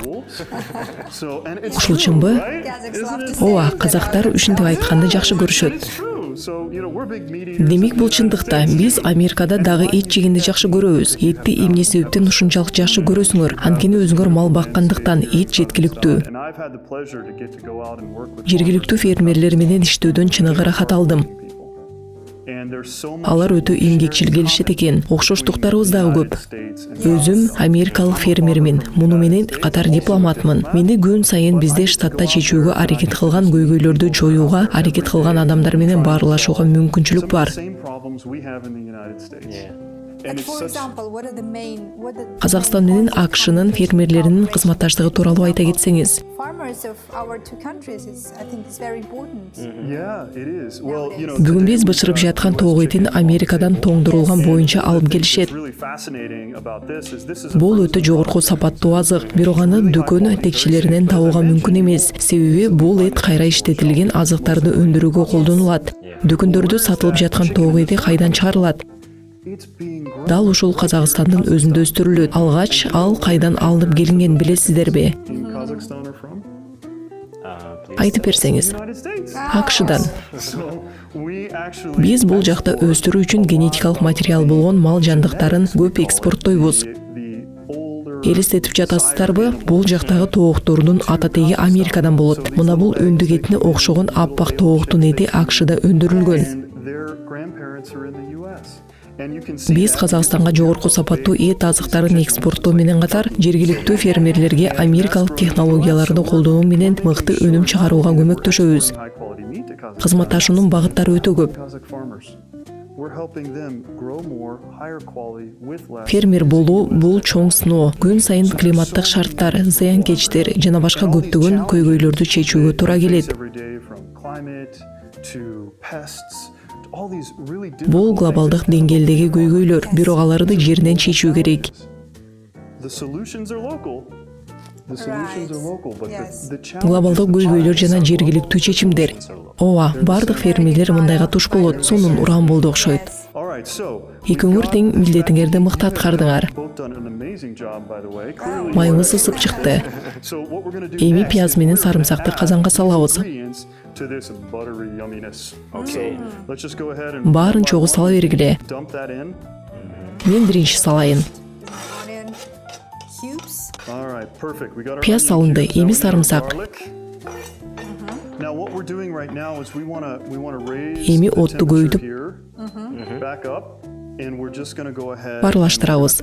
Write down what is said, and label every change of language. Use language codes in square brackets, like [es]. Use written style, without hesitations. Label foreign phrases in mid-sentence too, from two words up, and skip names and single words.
[en] So and it's [ky] Ушул [en] true, [ky] чынбы? [en] right? Kazakhs Isn't love it? to say [ky] Ооба, [en] that. [ky] казактар ушинтип айтканды жакшы көрүшөт. [en] It's true. So, you know, we're big meat eaters [ky] Демек, [en] in [ky] бул [en] the United [ky] чындыкта [en] States. [ky] биз Америкада дагы эт жегенди жакшы көрөбүз. Этти эмне себептен ушунчалык жакшы көрөсүңөр? Анткени өзүңөр мал баккандыктан эт жеткиликтүү. [en] And I've had the pleasure to get to go out and work with [ky] Жергиликтүү фермерлер менен иштөөдөн чыныгы ырахат алдым. [en] people. And there's so much [ky] Алар өтө эмгекчил келишет экен. Окшоштуктарыбыз дагы көп. [en] States and [ky] Өзүм америкалык фермермин. Муну менен катар дипломатмын. Мени күн сайын бизде штатта чечүүгө аракет кылган көйгөйлөрдү жоюуга аракет кылган адамдар менен баарлашууга мүмкүнчүлүк [en] some of [ky] бар. [en] the same problems we have in the United States. And Like, it's for such example, what are the main [ky] Казакстан менен АКШнын фермерлеринин кызматташтыгы тууралуу айта кетсеңиз. [en] farmers of our two countries is, I think, is very important. Yeah, it is. Well, you know, [ky] Бүгүн биз [en] today [ky] бышырып [en] we [ky] жаткан [en] have [ky] тоок этин Америкадан тоңдурулган боюнча алып келишет. [en] What's really fascinating about this is this is a [ky] Бул өтө жогорку сапаттуу азык. Бирок аны дүкөн текчелеринен табууга мүмкүн эмес. Себеби бул эт кайра иштетилген азыктарды өндүрүүгө колдонулат. Дүкөндөрдө сатылып жаткан тоок эти кайдан чыгарылат? [en] it's being grown [ky] Дал ушул Казакстандын өзүндө өстүрүлөт. Алгач ал кайдан алынып келинген билесиздерби? [en] in Kazakhstan or from [ky] Айтып берсеңиз. [en] United States. [ky] АКШдан. [en] So we actually [ky] Биз бул жакта өстүрүү үчүн генетикалык материал болгон мал жандыктарын көп экспорттойбуз. [en] the older [ky] Элестетип жатасыздарбы? Бул жактагы тооктордун ата теги Америкадан болот. Мына бул өндүк этине окшогон аппак тооктун эти АКШда өндүрүлгөн. [en] and their grandparents are in the US. And you can see [ky] Биз [en] that [ky] Казакстанга жогорку сапаттуу эт азыктарын экспорттоо менен катар жергиликтүү фермерлерге америкалык технологияларды колдонуу менен мыкты өнүм чыгарууга көмөктөшөбүз. [en] high quality meat to Kazakhstan. [ky] Кызматташуунун багыттары өтө көп. [en] Kazakh farmers. We're helping them grow more, higher quality with less. [ky] Фермер болуу бул чоң сыноо. Күн сайын климаттык шарттар, зыянкечтер жана башка көптөгөн көйгөйлөрдү чечүүгө туура келет. Бул глобалдык деңгээлдеги көйгөйлөр, бирок аларды жерден чечүү керек. [en] The solutions are local. The solutions are local, but the challenge [ky] Глобалдык көйгөйлөр жана жергиликтүү чечимдер. Ооба, бардык фермерлер мындайга туш болот. Сонун уран болду окшойт. [en] All right, so [ky] Эки өңүр тең милдетиңерди мыкты аткардыңар. [en] both done an amazing job, by the way. Clearly, [ky] Майыбыз ысып чыкты. [en] so what we're going to do [ky] Эми [en] next [ky] пияз [en] is [ky] менен [en] we're gonna [ky] сарымсакты [en] add [ky] казанга салабыз. [en] ingredients to this buttery yumminess. So let's just go ahead and [ky] Баарын чогуу сала бергиле. [en] dump that in. [ky] Мен биринчи салайын. [en] Onion cubes. All right, perfect. We got our [ky] Пияз [en] onion [ky] салынды, [en] cubes. Now [ky] эми [en] we got [ky] сарымсак. [en] garlic. Now what we're doing right now is we want to raise [ky] Эми [en] the [ky] отту [en] temperature [ky] көйдүп. [en] here, back up, and we're just going to go ahead [ky] Барлаштырабыз.